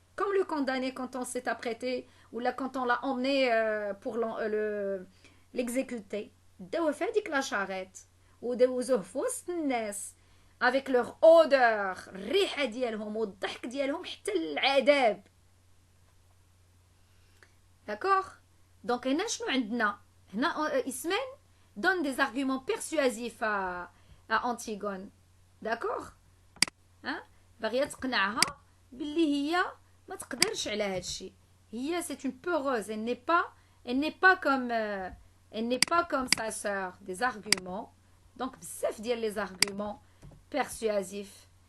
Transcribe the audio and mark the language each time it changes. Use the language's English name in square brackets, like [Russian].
[French] comme le condamné quand on s'est apprêté ou là quand on l'a emmené pour l'exécuter. [Arabic] داوه في هذيك لا شاريت ودوزوه في وسط الناس [French] avec leur odeur، [Arabic] الريحه ديالهم والضحك ديالهم حتى العذاب. داكوغ؟ دونك هنا شنو عندنا؟ هنا اسمين [French] donne des arguments persuasifs à Antigone. [Arabic] d'accord؟ باغيه تقنعها باللي هي ما تقدرش على هذا الشيء. [French] هي c'est une peureuse. elle n'est pas comme sa sœur. des arguments. donc [Arabic] بزاف ديال [French] les arguments persuasifs.